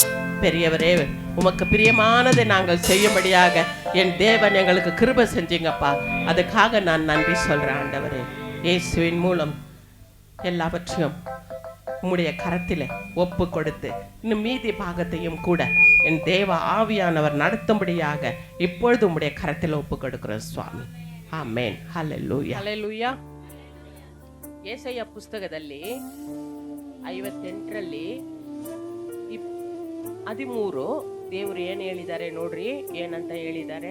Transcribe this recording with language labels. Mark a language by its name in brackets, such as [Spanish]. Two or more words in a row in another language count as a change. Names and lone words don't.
[Tamil] பெரியவரே, உமக்கு பிரியமானதை நாங்கள் செய்யும்படியாக என் தேவன் எங்களுக்கு கிருபை செஞ்சீங்கப்பா. அதுக்காக நான் நன்றி சொல்றேன் ஆண்டவரே. இயேசுவின் மூலம் எல்லாவற்றையும் உம்முடைய கரத்திலே ஒப்பு கொடுத்து இன்னும் மீதி பாகத்தையும் கூட என் தேவ ஆவியானவர் நடத்தும்படியாக இப்பொழுது உம்முடைய கரத்தில் ஒப்பு கொடுக்கிறோம் சுவாமி. [Kannada] ಆಮೆನ್. ಹಲ್ಲೆಲೂಯಾ, ಹಲ್ಲೆಲೂಯಾ. ಯೆಶಾಯ ಪುಸ್ತಕದಲ್ಲಿ 58ರಲ್ಲಿ 13 ದೇವರು ಏನು ಹೇಳಿದ್ದಾರೆ ನೋಡ್ರಿ, ಏನಂತ ಹೇಳಿದ್ದಾರೆ.